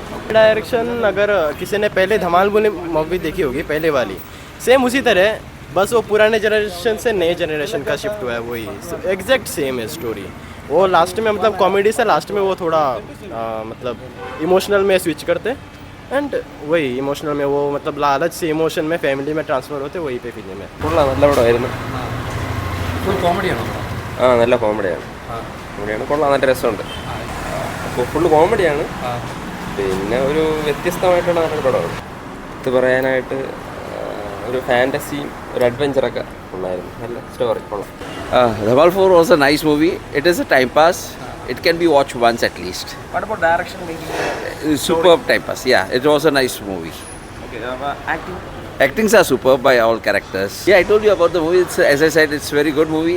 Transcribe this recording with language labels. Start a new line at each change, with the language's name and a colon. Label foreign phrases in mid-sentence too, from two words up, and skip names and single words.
Hindi: डायरेक्शन अगर किसी ने पहले धमाल बोली मूवी देखी होगी, पहले वाली सेम उसी तरह, बस वो पुराने जनरेशन से नए जनरेशन का शिफ्ट हुआ है, वही
English: exact same
Hindi: है स्टोरी। वो लास्ट में मतलब कॉमेडी से लास्ट में वो थोड़ा मतलब इमोशनल में स्विच करते, एंड वही इमोशनल में वो मतलब लालच से इमोशन में फैमिली में ट्रांसफर होते, वही पे फिल्म है।
Malayalam: നല്ല പടമായിരുന്നു. ഫുൾ കോമഡിയാണോ? നല്ല കോമഡിയാണ്. കൊള്ളാം, നല്ല രസമുണ്ട്. ഫുള്ള് കോമഡിയാണ്, പിന്നെ ഒരു വ്യത്യസ്തമായിട്ടുള്ള നല്ലൊരു പടമാണ്. ഇത് പറയാനായിട്ട് ഒരു ഫാൻറ്റസിയും ഒരു അഡ്വഞ്ചറൊക്കെ ഉണ്ടായിരുന്നു. നല്ല സ്റ്റോറി കൊള്ളാം.
English: Dhamal 4 was a nice movie. It is a time pass. It can be watched once at least. What about direction making? Superb time pass. Yeah, it was a nice movie. Okay, acting? Actings are superb by all characters. Yeah, I told you about the movie. It's, as I said, it's very good movie.